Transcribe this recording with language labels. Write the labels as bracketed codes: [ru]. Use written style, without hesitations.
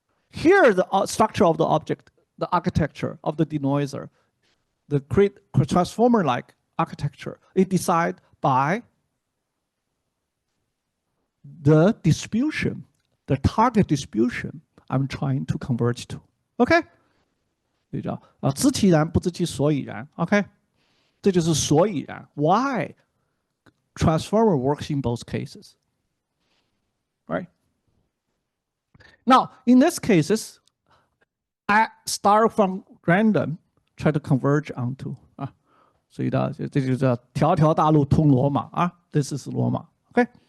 [en] Here, the structure of the object, the architecture of the denoiser, the transformer-like architecture, is decided by the distribution, the target distribution I'm trying to converge to. OK？ [zh] 对照知其然不知其所以然。 OK？ 这就是所以然。 [en] Why transformer works in both cases, right? Now, in these cases, I start from random, try to converge onto [zh] 所以呢，这就叫条条大路通罗马啊。 [en] This is 罗马。OK？